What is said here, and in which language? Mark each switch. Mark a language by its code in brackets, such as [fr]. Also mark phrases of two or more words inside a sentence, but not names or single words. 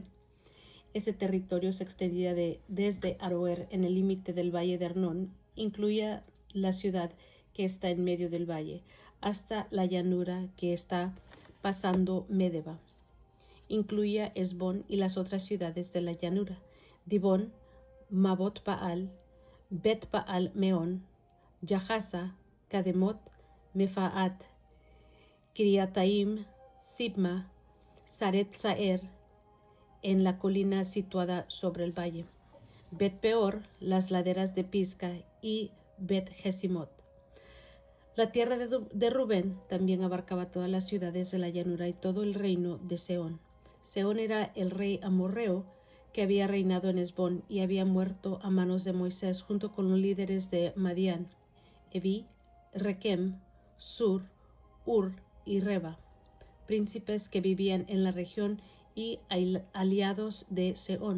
[es] Ese territorio se extendía desde Aroer en el límite del valle de Arnón, incluía la ciudad que está en medio del valle, hasta la llanura que está pasando Medeba. Incluía Hesbón y las otras ciudades de la llanura, Dibón, Mabot Baal, Bet Baal Meón, Yahaza, Kademot, Mefaat, Kiriataim, Sibma, Saret Saer, en la colina situada sobre el valle, Bet Peor, las laderas de Pisga y Bet Jesimot. La tierra de Rubén también abarcaba todas las ciudades de la llanura y todo el reino de Sehón. Sehón era el rey amorreo que había reinado en Hesbón y había muerto a manos de Moisés junto con los líderes de Madián, Evi, Requem, Sur, Ur y Reba, príncipes que vivían en la región y aliados de Sehón.